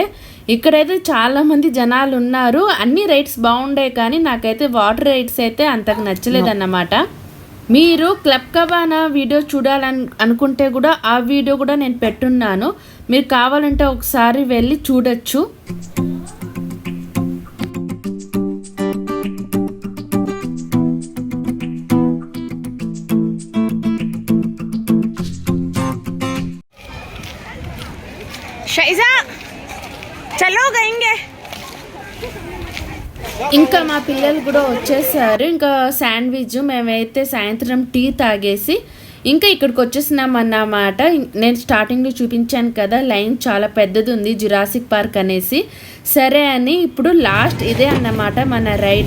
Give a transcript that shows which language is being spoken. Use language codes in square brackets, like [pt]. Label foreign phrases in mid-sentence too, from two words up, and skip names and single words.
[te] ఇక్కడైతే చాలామంది జనాలు ఉన్నారు. అన్ని రైడ్స్ బాగుండే కానీ నాకైతే [en] water rides [te] అయితే అంతకు నచ్చలేదన్నమాట. మీరు క్లబ్ కబానా వీడియో చూడాలని అనుకుంటే కూడా ఆ వీడియో కూడా నేను పెట్టున్నాను. మీరు కావాలంటే ఒకసారి వెళ్ళి చూడొచ్చు. शैजा चलो गएंगे. ఇంకా మా పిల్లలు కూడా వచ్చేసారు. ఇంకా శాండ్విచ్, మేమైతే సాయంత్రం టీ తాగేసి ఇంకా ఇక్కడికి వచ్చేసినాం అన్నమాట. నేను స్టార్టింగ్లో చూపించాను కదా, లైన్ చాలా పెద్దది ఉంది జురాసిక్ పార్క్ అనేసి. సరే అని ఇప్పుడు లాస్ట్ ఇదే అన్నమాట మన రైడు.